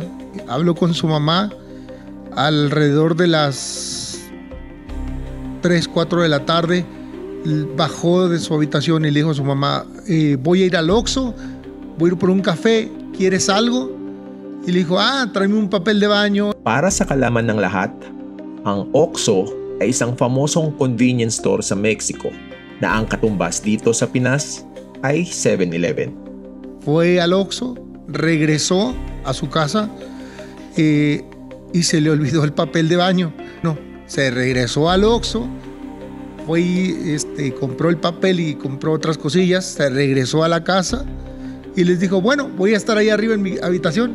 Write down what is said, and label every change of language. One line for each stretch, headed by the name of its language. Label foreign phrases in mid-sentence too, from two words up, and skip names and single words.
Spanish: Habló con su mamá alrededor de las 3, 4 de la tarde. Bajó de su habitación y le dijo a su mamá, voy a ir al Oxxo, voy a ir por un café, ¿quieres algo? Y le dijo, tráeme un papel de baño.
Filipino: Para sa kalaman ng lahat, ang Oxxo ay isang famosong
English: convenience store
Filipino: sa Mexico na ang katumbas dito sa Pinas ay 7-Eleven.
Spanish: Fue al Oxxo, regresó a su casa y se le olvidó el papel de baño. No, se regresó al Oxxo, fue y compró el papel y compró otras cosillas, se regresó a la casa y les dijo, bueno, voy a estar ahí arriba en mi habitación.